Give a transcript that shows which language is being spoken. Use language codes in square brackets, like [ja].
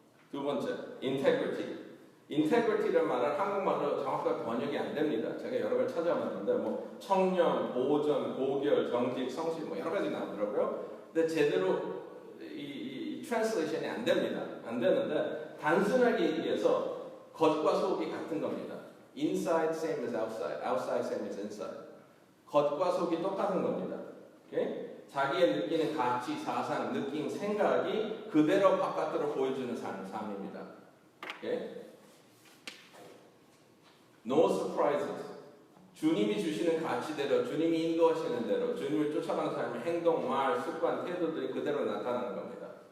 [ko] 두 번째, integrity. 인테그리티라는 말은 한국말로 정확하게 번역이 안 됩니다. 제가 여러 가지 찾아봤는데 뭐 청렴, 보존, 고결, 정직, 성실 뭐 여러 가지 나오더라고요. 근데 제대로 이 트랜스레이션이 안 됩니다. 안 되는데 단순하게 얘기해서 겉과 속이 같은 겁니다. [en] Inside same as outside, outside same as inside. [ko] 겉과 속이 똑같은 겁니다. 오케이? 자기의 느끼는 가치, 사상, 느낌, 생각이 그대로 바깥으로 보여주는 삶입니다. 오케이? [en] No surprises. [ko] 주님이 주시는 가치대로, 주님이 인도하시는 대로, 주님을 쫓아가는 사람의 행동, 말, 습관, 태도들이 그대로 나타나는 겁니다.